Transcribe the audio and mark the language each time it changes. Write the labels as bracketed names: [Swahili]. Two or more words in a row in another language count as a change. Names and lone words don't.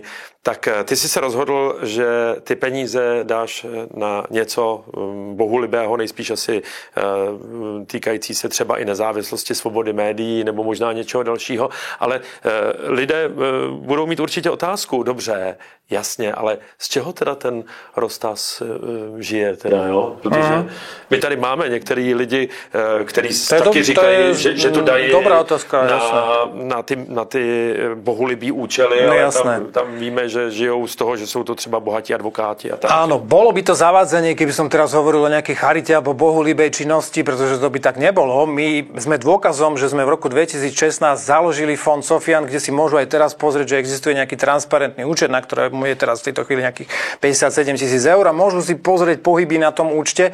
[Czech] Tak ty jsi se rozhodl, že ty peníze dáš na něco bohulibého, nejspíš asi týkající se třeba i nezávislosti, svobody médií nebo možná něčeho dalšího, ale lidé budou mít určitě otázku, dobře, jasně, ale z čeho teda ten Rostas žije teda, jo? Protože my tady máme některý lidi, kteří taky říkají, že to dají na ty bohulibý účely, no, ale tam víme, že žijou z toho, že sú to třeba bohatí advokáti a tak. [Slovak] Áno, bolo by to zavádzanie, keby som teraz hovoril o nejakej charite alebo bohulibej činnosti, pretože to by tak nebolo. My sme dôkazom, že sme v roku 2016 založili fond Sofian, kde si môžu aj teraz pozrieť, že existuje nejaký transparentný účet, na ktoré je teraz v tejto chvíli nejakých 57 000 eur a môžu si pozrieť pohyby na tom účte.